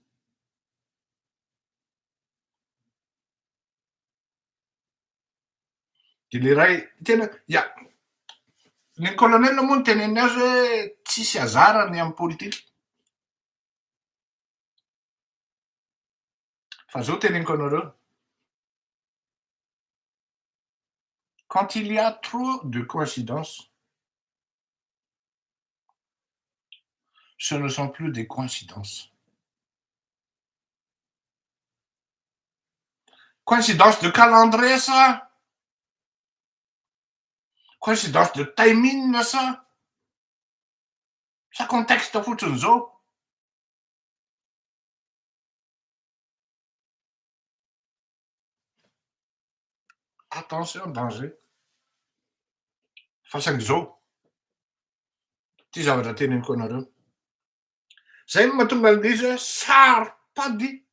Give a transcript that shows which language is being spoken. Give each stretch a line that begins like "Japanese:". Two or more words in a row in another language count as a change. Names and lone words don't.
Malagasy: De le ray tena ny colonel moa ny teneny azy hoe tsisy azarany amin'ny politika. Fa zao teneniko anareo,
French: quand il y a trop de coïncidences, ce ne sont plus des coïncidences. Coïncidence de calendrier ça, coïncidence de timing ça, sa contexte
Malagasy: fotsiny zao.
French: Attention, danger.
Malagasy: Fa saingy zao, ty zavatra teneniko anareo. Zay no mahatonga an'izy hoe saro-pady.